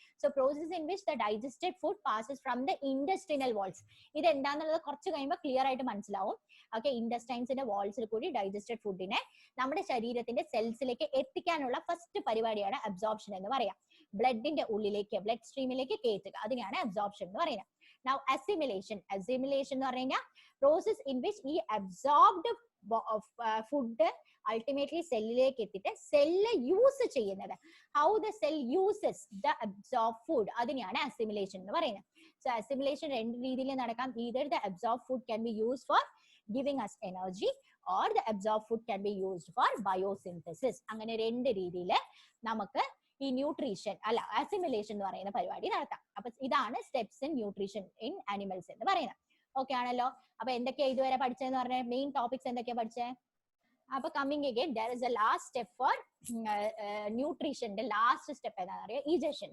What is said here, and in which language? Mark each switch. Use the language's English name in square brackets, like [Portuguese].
[English] So process in which the digested food passes from the intestinal walls. [Malayalam] ഇത് എന്താണെന്നുള്ളത് കുറച്ച് കഴിയുമ്പോൾ ക്ലിയർ ആയിട്ട് മനസ്സിലാവും. ഓക്കെ, ഇൻഡസ്റ്റൈൻസിന്റെ വാൾസിൽ കൂടി ഡൈജസ്റ്റഡ് ഫുഡിനെ നമ്മുടെ ശരീരത്തിന്റെ സെൽസിലേക്ക് എത്തിക്കാനുള്ള ഫസ്റ്റ് പരിപാടിയാണ് അബ്സോർപ്ഷൻ എന്ന് പറയാം. ബ്ലഡിന്റെ ഉള്ളിലേക്ക്, ബ്ലഡ് സ്ട്രീമിലേക്ക് കയറ്റുക, അതിനെയാണ് അബ്സോർപ്ഷൻ എന്ന് പറയുന്നത്. [English] Now assimilation. [Malayalam] Assimilation എന്ന് പറഞ്ഞു കഴിഞ്ഞാൽ [English] process in which [Malayalam] ഈ absorbed food ultimately സെല്ലിലേക്ക് എത്തിയിട്ട് സെല്ല് യൂസ് ചെയ്യുന്നത്, [English] how the cell uses the absorbed food, [Malayalam] അതിനെയാണ് assimilation എന്ന് പറയുന്നത്. So assimilation രണ്ട് രീതിയിൽ നടക്കാം. [English] Either the absorbed food can be used for giving us energy or the absorbed food can be used for biosynthesis. [Malayalam] അങ്ങനെ രണ്ട് രീതിയിൽ നമുക്ക് ഈ ന്യൂട്രീഷൻ അല്ല അസിമിലേഷൻ എന്ന് പറയുന്ന പരിപാടി നടത്താം. അപ്പൊ ഇതാണ് [English] steps in nutrition in animals [Malayalam] എന്ന് പറയുന്നത്. ഓക്കെ ആണല്ലോ. അപ്പൊ എന്തൊക്കെയാ ഇതുവരെ പഠിച്ചതെന്ന് പറഞ്ഞാൽ മെയിൻ ടോപ്പിക്സ് എന്തൊക്കെയാ പഠിച്ചത്? അപ്പൊ coming again [English] there is a last step for [Malayalam] ന്യൂട്രീഷന്റെ last step എന്താണെന്ന് അറിയാം, ഈജഷൻ.